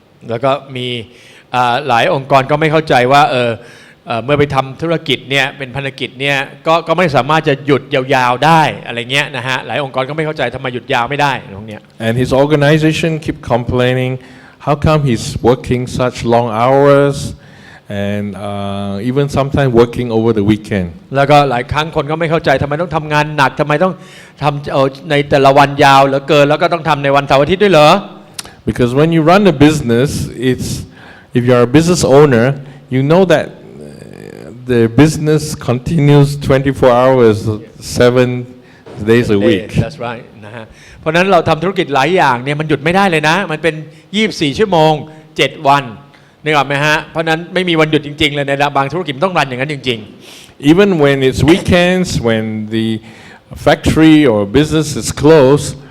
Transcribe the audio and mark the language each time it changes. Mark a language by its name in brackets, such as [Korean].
[Thai] แล้วก็มีหลายองค์กรก็ไม่เข้าใจว่าเมื่อไปทำธุรกิจเนี่ยเป็นพันธกิจเนี่ยก็ไม่สามารถจะหยุดยาวๆได้อะไรเงี้ยนะฮะหลายองค์กรก็ไม่เข้าใจทำไมหยุดยาวไม่ได้ตรงเนี้ย [English] And his organization keep complaining, how come he's working such long hours and even sometimes working over the weekend. [Thai] แล้วก็หลายครั้งคนก็ไม่เข้าใจทำไมต้องทำงานหนักทำไมต้องทำในแต่ละวันยาวเหลือเกินแล้วก็ต้องทำในวันเสาร์อาทิตย์ด้วยเหรอ [English] Because when you run a business, if you're a business owner, you know that the business continues 24 hours, 7 days a week. That's right [Thai] นะฮะเพราะนั้นเราทำธุรกิจหลายอย่างเนี่ยมันหยุดไม่ได้เลยนะมันเป็น24ชั่วโมง7วันนึกออกไหมฮะเพราะนั้นไม่มีวันหยุดจริงๆเลยในบางธุรกิจต้องรันอย่างนั้นจริงๆ [English] Even when it's weekends, when the factory or business is closed,